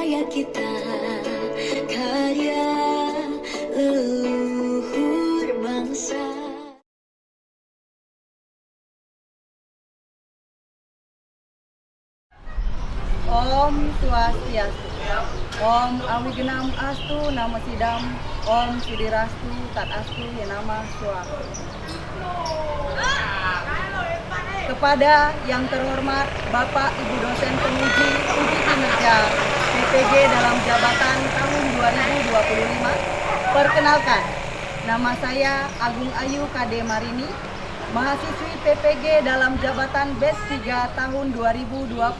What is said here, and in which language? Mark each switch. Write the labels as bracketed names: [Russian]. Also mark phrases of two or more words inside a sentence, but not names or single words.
[Indonesian] kita, karya leluhur bangsa. [Sanskrit] Om Swastiastu. Om Awigenam Astu Nama Sidam. Om Sidirastu Tat Astu Yenama Swaha. [Indonesian] Kepada yang terhormat Bapak Ibu dosen penguji uji kinerja PPG dalam jabatan tahun 2025, perkenalkan, nama saya Agung Ayu KD Marini, mahasiswi PPG dalam jabatan BES 3 tahun 2025